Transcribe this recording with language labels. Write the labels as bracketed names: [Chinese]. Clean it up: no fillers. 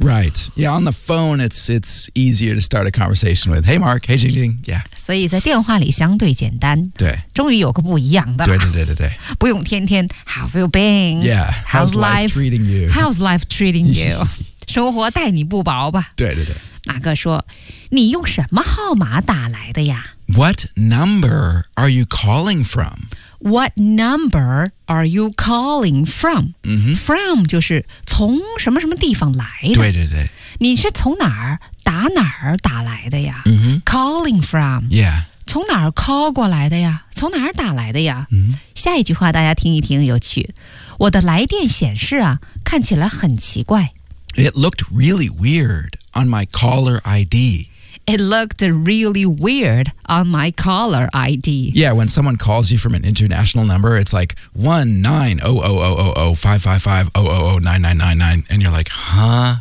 [English] Right Yeah on the phone It's easier to start a conversation with Hey Mark Hey Jing Jing Yeah [Chinese] 所以在电话里相对简单，对，终于有个不一样的，对对对对对，不用天天 [English] How have you been Yeah How's life treating you How's life treating you [Chinese] 生活待你不薄吧，对对对，马哥说你用什么号码打来的呀？ [English] What number are you calling from? What number are you calling from?、From [Chinese] 就是从什么什么地方来的。对对对。你是从哪儿打哪儿打来的呀、 mm-hmm. [English] Calling from. Yeah. [Chinese] 从哪儿 call 过来的呀？从哪儿打来的呀？嗯，下一句话大家听一听，有趣。我的来电显示啊，看起来很奇怪。 [English] It looked really weird on my caller ID. It looked really weird on my caller ID. Yeah, when someone calls you from an international number, it's like 19000055500999, and you're like, huh?